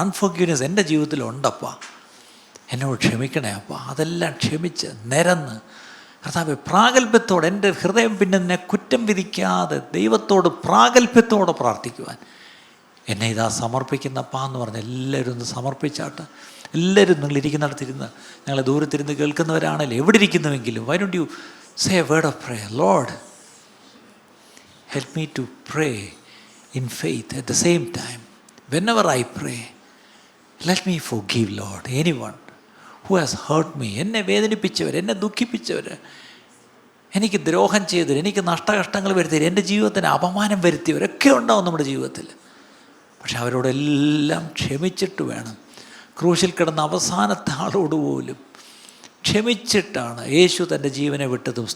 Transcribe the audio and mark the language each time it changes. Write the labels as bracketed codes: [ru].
[ml] Unforgiveness എൻ്റെ ജീവിതത്തിലുണ്ടപ്പ. എന്നോട് ക്ഷമിക്കണേ അപ്പ. അതെല്ലാം ക്ഷമിച്ച് നിരന്ന് കർത്താവേ പ്രാഗൽഭ്യത്തോടെ എൻ്റെ ഹൃദയം പിന്നെ എന്നെ കുറ്റം വിധിക്കാതെ ദൈവത്തോട് പ്രാഗൽഭ്യത്തോടെ പ്രാർത്ഥിക്കുവാൻ എന്നെ ഇതാ സമർപ്പിക്കുന്നപ്പാ എന്ന് പറഞ്ഞ് എല്ലാവരും ഒന്ന് സമർപ്പിച്ചാട്ട്. എല്ലാവരും നിങ്ങളിരിക്കുന്നിടത്തിരുന്ന്, ഞങ്ങളെ ദൂരത്തിരുന്ന് കേൾക്കുന്നവരാണല്ലോ, എവിടെ ഇരിക്കുന്നുവെങ്കിലും, [en] why don't you say a word of prayer? Lord, help me to pray in faith at the same time. Whenever I pray, let me forgive, Lord, anyone who has hurt me. [ml] എന്നെ വേദനിപ്പിച്ചവർ, എന്നെ ദുഃഖിപ്പിച്ചവർ, എനിക്ക് ദ്രോഹം ചെയ്തവർ, എനിക്ക് നഷ്ടകഷ്ടങ്ങൾ വരുത്തിയവർ, എൻ്റെ ജീവിതത്തിന് അപമാനം വരുത്തിയവരൊക്കെ ഉണ്ടാവും നമ്മുടെ ജീവിതത്തിൽ. പക്ഷെ അവരോടെല്ലാം ക്ഷമിച്ചിട്ട് വേണം. ക്രൂശിൽ കിടന്ന അവസാനത്തെ ആളോട് പോലും ക്ഷമിച്ചിട്ടാണ് യേശു തൻ്റെ ജീവനെ വിട്ടതും.